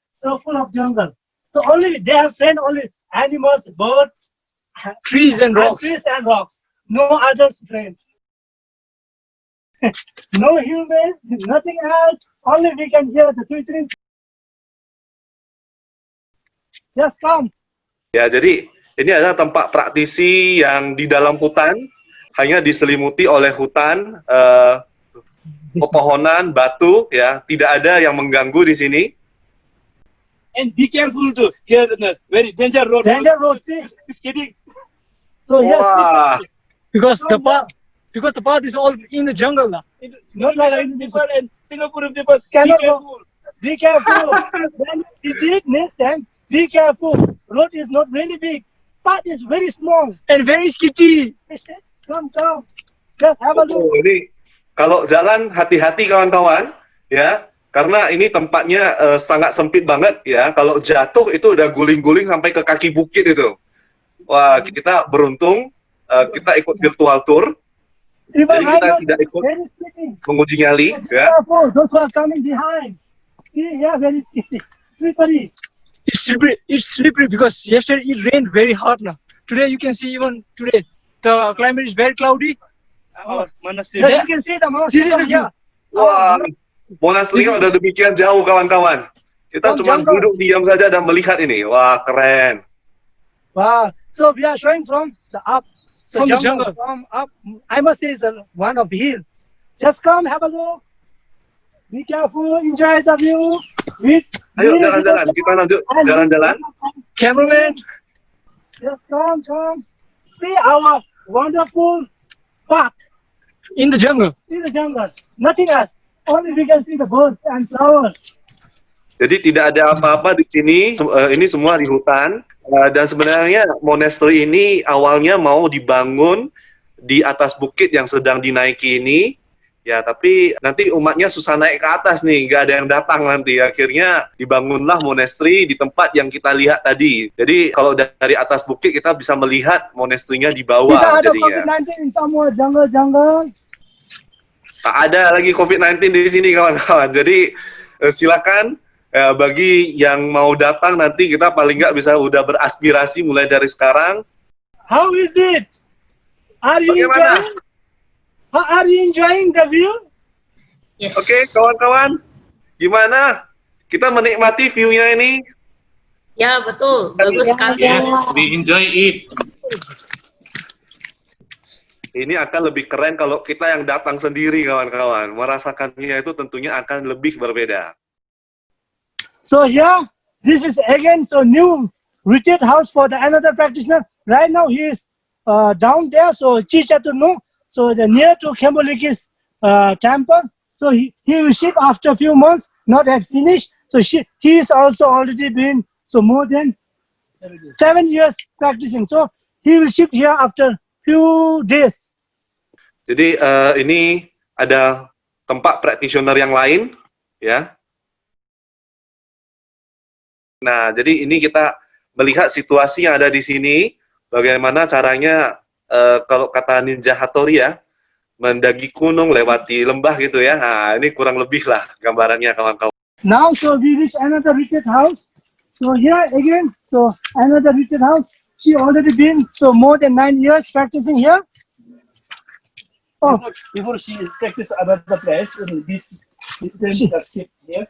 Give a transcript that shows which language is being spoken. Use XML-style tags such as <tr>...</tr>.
<en>So full of jungle. So only they have friend only animals, birds, trees and rocks. No other friends. No human, nothing else. Only we can hear the twittering. Just come.</en> <id>Ya, jadi ini adalah tempat praktisi yang di dalam hutan, hanya diselimuti oleh hutan, pepohonan, batu, ya, tidak ada yang mengganggu di sini.</id> <en>And be careful to here very danger road. See? It's kidding. So yes, because the path is all in the jungle now. Not like people and Singapore people. Be careful. When you visit next time, be careful. Road is not really big. Path is very small and very sketchy. Come. Just have a look.</en> <id>Ini kalau jalan hati-hati kawan-kawan, ya, karena ini tempatnya sangat sempit banget ya. Kalau jatuh itu udah guling-guling sampai ke kaki bukit itu. Wah, kita beruntung kita ikut virtual tour. Jadi kita tidak ikut menguji nyali, ya.</id> <en>Those who are coming behind. Yeah, very slippery. It's slippery because yesterday it rained very hard now. Today you can see even today the climate is very cloudy. You can see the monastery here.</en> <id>Wah, monasteri udah demikian jauh kawan-kawan. Kita cuma duduk diam saja dan melihat ini. Wah, keren. Wow.</id> <en>So we are showing from the up. From the jungle. From up. I must say it's one of the hill. Just come, have a look. Be careful, enjoy the view.</en> <id>Ayo jalan-jalan, kita lanjut jalan-jalan.</id> <en>Cameraman. Just come. See our wonderful park In the jungle. in the jungle. Nothing else. Only we can see the birds and flowers.</en> <id>Jadi tidak ada apa-apa di sini, ini semua di hutan. Dan sebenarnya monastery ini awalnya mau dibangun di atas bukit yang sedang dinaiki ini. Ya, tapi nanti umatnya susah naik ke atas nih, nggak ada yang datang nanti. Akhirnya dibangunlah monastery di tempat yang kita lihat tadi. Jadi kalau dari atas bukit kita bisa melihat monastery-nya di bawah Kita ada jadinya.</id> <en>COVID-19 in some jungle.</en> <id>Tak ada lagi COVID-19 di sini kawan-kawan. Jadi silakan bagi yang mau datang nanti kita paling nggak bisa udah beraspirasi mulai dari sekarang.</id> <en>How is it? Are you</en> <id>Bagaimana?</id> <en>enjoying? Are you enjoying the view? Yes.</en> <id>Oke, kawan-kawan, gimana? Kita menikmati view-nya ini. Ya, betul. Bagus sekali.</id> <en>We enjoy it.</en> <id>Ini akan lebih keren kalau kita yang datang sendiri, kawan-kawan. Merasakannya itu tentunya akan lebih berbeda.</id> <en>So here, this is again so new retreat house for the another practitioner. Right now he is down there, so Chichatunu, so the near to Kembolikis temple. So he will shift after a few months, not yet finished. So he is also already been so more than 7 years practicing. So he will shift here after few days.</en> <id>Jadi ini ada tempat practitioner yang lain, ya. Nah, jadi ini kita melihat situasi yang ada di sini, bagaimana caranya kalau kata Ninja Hattori ya, mendaki gunung lewati lembah gitu ya. Nah, ini kurang lebih lah gambarannya kawan-kawan.</id> <en>Now, so we reach another retreat house. So here again, so another retreat house. She already been so more than 9 years practicing here. Oh, Before she practiced another place, this shift here.</en>